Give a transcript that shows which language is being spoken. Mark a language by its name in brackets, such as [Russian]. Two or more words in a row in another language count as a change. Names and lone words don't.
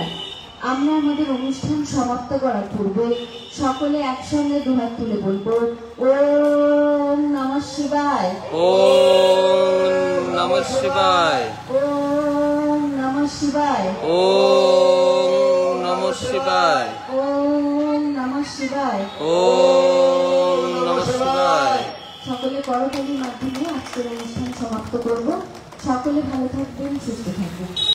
[Bangla] আমরা আমাদের অনুষ্ঠান সমাপ্ত করার পূর্বে সকলে একসঙ্গে দুহাত তুলে বলবো [Sanskrit] ওম নমঃ শিবায়, ওম নমঃ শিবায়, ওম নমঃ শিবায়, ওম নমঃ শিবায়, ওম নমঃ শিবায়, ওম নমঃ শিবায়। [Bangla] সকলে করতালির মাধ্যমে আজকের অনুষ্ঠান সমাপ্ত করব। সকলে ভালো থাকবেন, সুস্থ থাকবেন।